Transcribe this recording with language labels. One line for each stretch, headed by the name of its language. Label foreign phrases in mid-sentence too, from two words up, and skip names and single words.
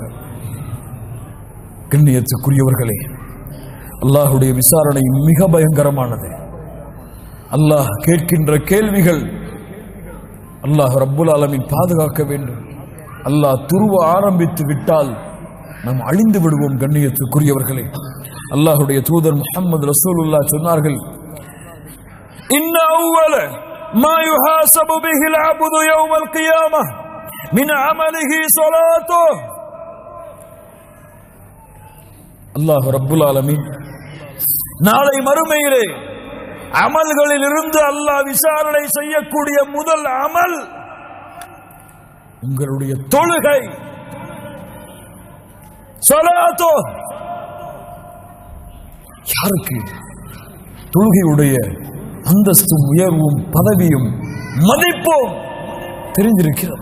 Tamil: கண்ணியத்துக்குரியவர்களே, அல்லாஹுடைய விசாரணை மிக பயங்கரமானது. அல்லாஹ் கேட்கின்ற கேள்விகள்
Arabic: الله رب العالمين
Tamil: பாதுகாக்க வேண்டும். அல்லாஹ் துருவ ஆரம்பித்து விட்டால் நாம் அழிந்து விடுவோம். கண்ணியத்துக்குரியவர்களே, அல்லாஹுடைய தூதர் முஹம்மது ரசூலுல்லாஹ் சொன்னார்கள்,
Arabic: إن أول ما يحاسب به العبد يوم القيامة من عمله صلاته. الله رب العالمين
Tamil: நாளை மறுமையிலே அமல்களில் இருந்து அல்லாஹ் விசாரணை செய்யக்கூடிய முதல் அமல் உங்களுடைய தொழுகை. ஸலாத்தோ, யாருக்கு தொழுகையுடைய அந்தஸ்தும் உயர்வும் பதவியும் மதிப்பும் தெரிந்திருக்கிறது?